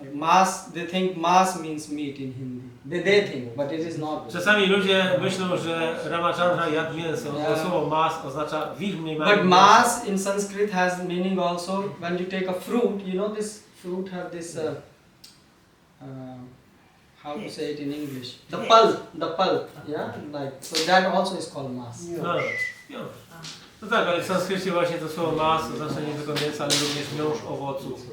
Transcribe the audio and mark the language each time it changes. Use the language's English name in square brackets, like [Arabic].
[English] Mass, they think Mass means meat in Hindi. They think, but it is not. [Polish] Czasami ludzie myślą, że Ramachandra jadł mięso. To słowo mas oznacza w ich mniemaniu. [English] But Mass in Sanskrit has meaning also. When you take a fruit, you know this fruit have this, how to say it in English? The pulp, yeah? Like, so that also is called Mass. [Polish] No tak, ale w sanskrycie właśnie to słowo mas oznacza nie tylko mięsa, ale również miąższ owoców.